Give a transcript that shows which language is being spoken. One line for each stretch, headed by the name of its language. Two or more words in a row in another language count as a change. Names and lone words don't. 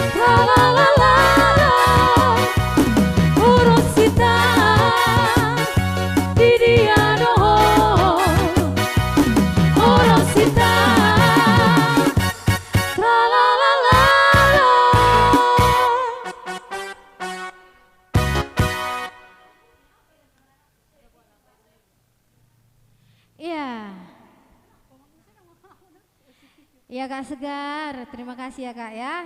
Indonesian: Tra-la-la-la, Urosita, Didiano, Urosita, tra-la-la-la. Iya. Iya Kak Segar, terima kasih ya Kak ya.